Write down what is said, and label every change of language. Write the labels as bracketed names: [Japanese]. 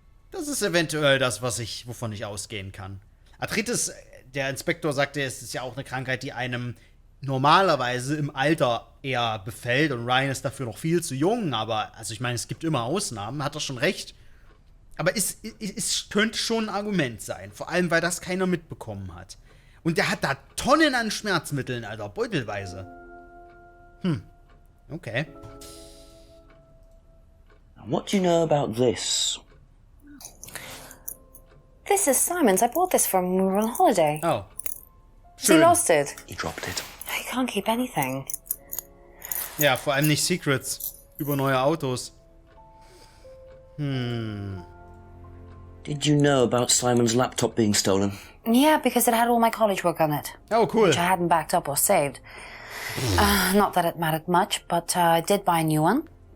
[German] Das ist eventuell das, wovon ich ausgehen kann. Arthritis, der Inspektor sagte, es ist ja auch eine Krankheit, die einem normalerweise im Alter eher befällt und Ryan ist dafür noch viel zu jung, aber, also ich meine, es gibt immer Ausnahmen, hat er schon recht. Aber es könnte schon ein Argument sein, vor allem, weil das keiner mitbekommen hat. Und der hat da Tonnen an Schmerzmitteln, Alter, beutelweise. Okay. [English] What do you know about this? This is Simon's. I bought this from when we were on holiday. Oh. He lost it. He dropped it. He can't keep anything. [German] Ja, vor allem nicht Secrets über neue Autos. [English] Did you know about Simon's laptop being stolen? Yeah, because it had all my college work on it, Oh, cool. which I hadn't backed up or saved. Not that it mattered much, but I did buy a new one.